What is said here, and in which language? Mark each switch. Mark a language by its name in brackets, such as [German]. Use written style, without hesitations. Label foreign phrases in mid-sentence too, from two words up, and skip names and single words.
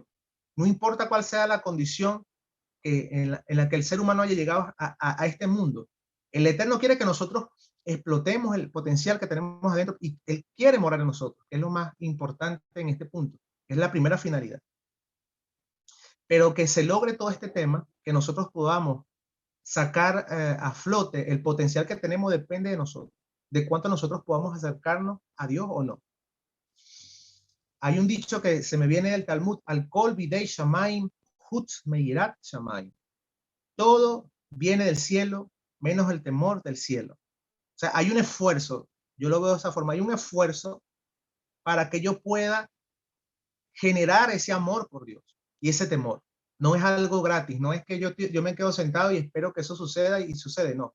[Spanish] No importa cuál sea la condición en la que el ser humano haya llegado a este mundo, el Eterno quiere que nosotros explotemos el potencial que tenemos adentro y Él quiere morar en nosotros, es lo más importante en este punto, es la primera finalidad. Pero que se logre todo este tema, que nosotros podamos sacar a flote el potencial que tenemos depende de nosotros, de cuánto nosotros podamos acercarnos a Dios o no. Hay un dicho que se me viene del Talmud, [Hebrew] הכל בידי שמים, חוץ מיראת שמים. [Spanish] Todo viene del cielo, menos el temor del cielo. O sea, hay un esfuerzo, yo lo veo de esa forma, hay un esfuerzo para que yo pueda generar ese amor por Dios y ese temor. No es algo gratis, no es que yo me quedo sentado y espero que eso suceda y sucede, no.